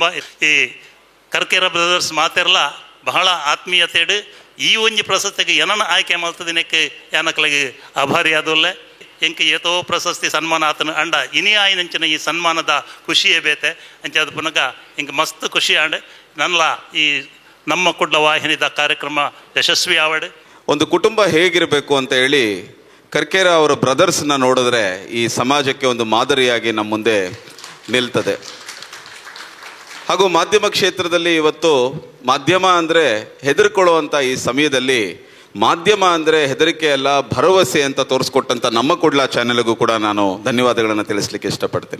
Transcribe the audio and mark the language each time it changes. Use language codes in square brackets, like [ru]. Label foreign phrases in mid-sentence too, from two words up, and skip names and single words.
[tcy] ಈ ಕರ್ಕೇರ ಬ್ರದರ್ಸ್ ಮಾತೆರ್ಲ ಬಹಳ ಆತ್ಮೀಯತೆಡು ಈ ಒಂಜಿ ಪ್ರಶಸ್ತಿಗೆ ಏನನ್ನ ಆಯ್ಕೆ ಮಲ್ತದಿನಕ್ಕೆ ಯಾನಕ್ಲಿಗೆ ಆಭಾರಿ ಆದೊಲ್ಲೆ ಎಂಕ ಏತೋ ಪ್ರಶಸ್ತಿ ಸನ್ಮಾನ ಆತನು ಅಂಡ ಇನಿ ಆಯ್ನಂಚಿನ ಈ ಸನ್ಮಾನದ ಖುಷಿಯೇ ಬೇತೆ ಅಂಚೆ ಪುನಗ ಹಿಂಗೆ ಮಸ್ತ್ ಖುಷಿ ಆಂಡ್ ನನ್ನಲ ಈ ನಮ್ಮ ಕುಡ್ಲ ವಾಹಿನಿದ ಕಾರ್ಯಕ್ರಮ ಯಶಸ್ವಿ ಆವಡು. [kn] ಒಂದು ಕುಟುಂಬ ಹೇಗಿರಬೇಕು ಅಂತ ಹೇಳಿ ಕರ್ಕೇರ ಅವರ ಬ್ರದರ್ಸ್ನ ನೋಡಿದ್ರೆ ಈ ಸಮಾಜಕ್ಕೆ ಒಂದು ಮಾದರಿಯಾಗಿ ನಮ್ಮ ಮುಂದೆ ನಿಲ್ತದೆ. ಹಾಗೂ ಮಾಧ್ಯಮ ಕ್ಷೇತ್ರದಲ್ಲಿ ಇವತ್ತು ಮಾಧ್ಯಮ ಅಂದರೆ ಹೆದರ್ಕೊಳ್ಳುವಂಥ ಈ ಸಮಯದಲ್ಲಿ ಮಾಧ್ಯಮ ಅಂದರೆ ಹೆದರಿಕೆ ಅಲ್ಲ ಭರವಸೆ ಅಂತ ತೋರಿಸ್ಕೊಟ್ಟಂಥ ನಮ್ಮ ಕುಡ್ಲ ಚಾನೆಲ್ಗೂ ಕೂಡ ನಾನು ಧನ್ಯವಾದಗಳನ್ನು ತಿಳಿಸ್ಲಿಕ್ಕೆ ಇಷ್ಟಪಡ್ತೀನಿ.